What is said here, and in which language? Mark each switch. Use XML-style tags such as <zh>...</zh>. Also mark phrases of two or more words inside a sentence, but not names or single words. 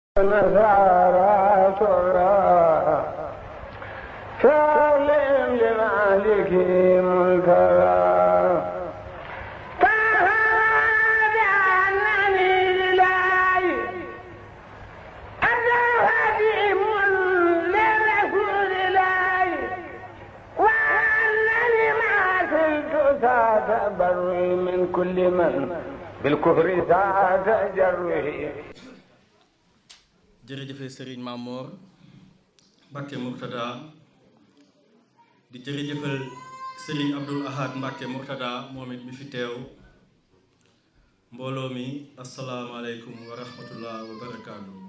<ar>نصارى ترى سالم لمالك منكرا فهذا أنني لله أنا خديم لرسول الله وأنني ما زلت تبرئ من كل من بالكفر تجرئ.</ar> <wo>jërëjëfe Serigne Mamor Mbacke Mourtada di jërëjëfal Serigne Abdoul Ahad Mbacke Mourtada moom it mi fi teew mbooloo mi</wo> <ar>السلام عليكم ورحمة الله وبركاته.</ar>